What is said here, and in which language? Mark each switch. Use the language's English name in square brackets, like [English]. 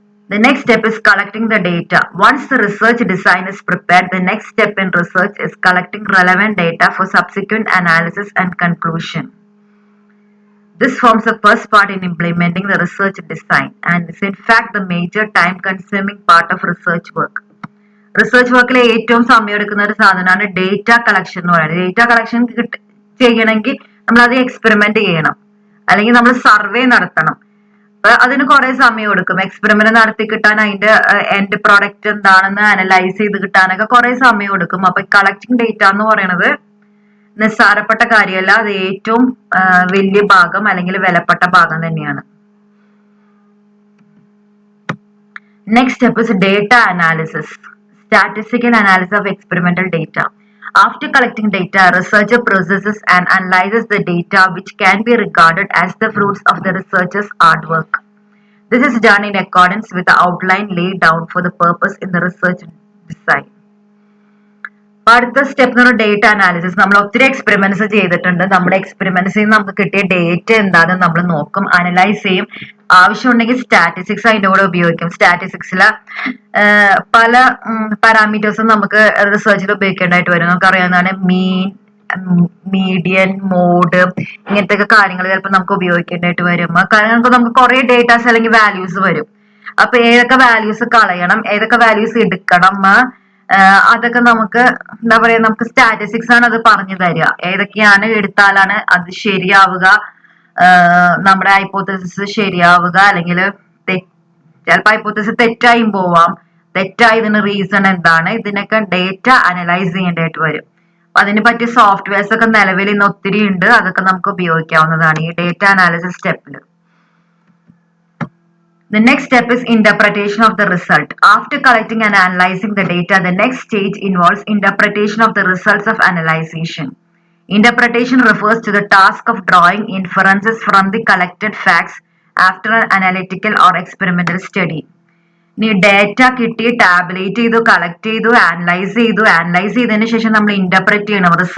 [English] The next step is collecting the data. Once the research design is prepared, the next step in research is collecting relevant data for subsequent analysis and conclusion. This forms the first part in implementing the research design and is in fact the major time-consuming part of research work. [Malayalam] Research വർക്കിലെ ഏറ്റവും സമയം എടുക്കുന്ന ഒരു സാധനമാണ് data collection എന്ന് പറയുന്നത്. Data collection ചെയ്യണമെങ്കിൽ നമ്മൾ അത് എക്സ്പെരിമെന്റ് ചെയ്യണം, അല്ലെങ്കിൽ നമ്മൾ സർവേ നടത്തണം. അപ്പൊ അതിന് കുറെ സമയം എടുക്കും. എക്സ്പെരിമെന്റ് നടത്തി കിട്ടാൻ, അതിന്റെ എൻഡ് പ്രോഡക്റ്റ് എന്താണെന്ന് അനലൈസ് ചെയ്ത് കിട്ടാനൊക്കെ കുറെ സമയം എടുക്കും. അപ്പൊ കളക്ടിങ് ഡേറ്റ എന്ന് പറയുന്നത് നിസ്സാരപ്പെട്ട കാര്യമല്ല, അത് ഏറ്റവും വലിയ ഭാഗം അല്ലെങ്കിൽ വിലപ്പെട്ട ഭാഗം തന്നെയാണ്. [English] Next step is data analysis, statistical analysis of experimental data. After collecting data, a researcher processes and analyzes the data which can be regarded as the fruits of the researcher's hard work. This is done in accordance with the outline laid down for the purpose in the research design. [Malayalam] അടുത്ത step എന്ന് പറയുന്നത് data analysis. നമ്മൾ ഒത്തിരി experiments ചെയ്തിട്ടുണ്ട്. നമ്മുടെ എക്സ്പെരിമെന്റ്സിൽ നിന്ന് നമുക്ക് കിട്ടിയ ഡേറ്റ എന്താണെന്ന് നമ്മൾ നോക്കും, അനലൈസ് ചെയ്യും. ആവശ്യമുണ്ടെങ്കിൽ സ്റ്റാറ്റിസ്റ്റിക്സ് അതിന്റെ കൂടെ ഉപയോഗിക്കും. സ്റ്റാറ്റിസ്റ്റിക്സിലെ പല പാരാമീറ്റേഴ്സും നമുക്ക് റിസർച്ചിൽ ഉപയോഗിക്കേണ്ടതായിട്ട് വരും. നമുക്കറിയാവുന്നതാണ് മീൻ, മീഡിയൻ, മോഡ്, ഇങ്ങനത്തെ ഒക്കെ കാര്യങ്ങൾ ചിലപ്പോൾ നമുക്ക് ഉപയോഗിക്കേണ്ടതായിട്ട് വരും. കാരണം നമുക്ക് കുറെ ഡേറ്റാസ് അല്ലെങ്കിൽ വാല്യൂസ് വരും. അപ്പൊ ഏതൊക്കെ വാല്യൂസ് കളയണം, ഏതൊക്കെ വാല്യൂസ് എടുക്കണം, അതൊക്കെ നമുക്ക് എന്താ പറയാ, നമുക്ക് സ്റ്റാറ്റിസ്റ്റിക്സ് ആണ് അത് പറഞ്ഞു തരിക. ഏതൊക്കെയാണ് എടുത്താലാണ് അത് ശരിയാവുക, നമ്മുടെ ഹൈപ്പോത്തസിസ് ശരിയാവുക, അല്ലെങ്കിൽ ചിലപ്പോൾ ഹൈപ്പോത്തസിസ് തെറ്റായും പോവാം. തെറ്റായതിന് റീസൺ എന്താണ്, ഇതിനൊക്കെ ഡേറ്റ അനലൈസ് ചെയ്യേണ്ടതായിട്ട് വരും. അപ്പൊ അതിന് പറ്റിയ സോഫ്റ്റ്വെയർസ് ഒക്കെ നിലവിൽ ഇന്ന് ഒത്തിരി ഉണ്ട്. അതൊക്കെ നമുക്ക് ഉപയോഗിക്കാവുന്നതാണ് ഈ ഡേറ്റ അനാലിസിസ് സ്റ്റെപ്പിൽ. [English] The next step is interpretation of the result. After collecting and analyzing the data, the next stage involves interpretation of the results of analyzation. Interpretation refers to the task of drawing inferences from the collected facts after an analytical or experimental study. [Malayalam] ഇനി data കിട്ടി, tabulate ചെയ്തു, collect ചെയ്തു, analyse ചെയ്തതിനു ശേഷം നമ്മൾ interpret ചെയ്യണം.